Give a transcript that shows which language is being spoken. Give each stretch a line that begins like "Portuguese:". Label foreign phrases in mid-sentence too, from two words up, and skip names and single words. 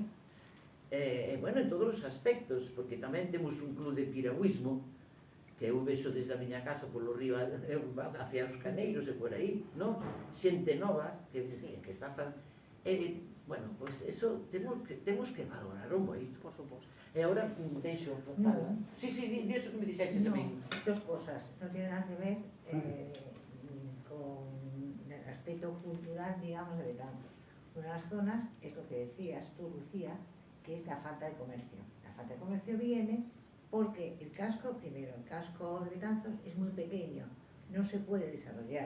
Galician: Bueno, en todos os aspectos, porque tamén temos un club de piragüismo, que eu vexo desde a miña casa polo río hacia os Caneiros e por aí, non? Xente nova que está bueno, pois eso temos que valorar moito. Por suposto. E agora deixo fala. Sí, di eso que me dixeches a mí.
Spanish: Dos cosas, no tiene nada que ver con el aspecto cultural, digamos, de Betanzos. Una de las zonas es lo que decías tú, Lucía, que es la falta de comercio. La falta de comercio viene porque el casco, primero, el casco de Betanzos es muy pequeño, no se puede desarrollar.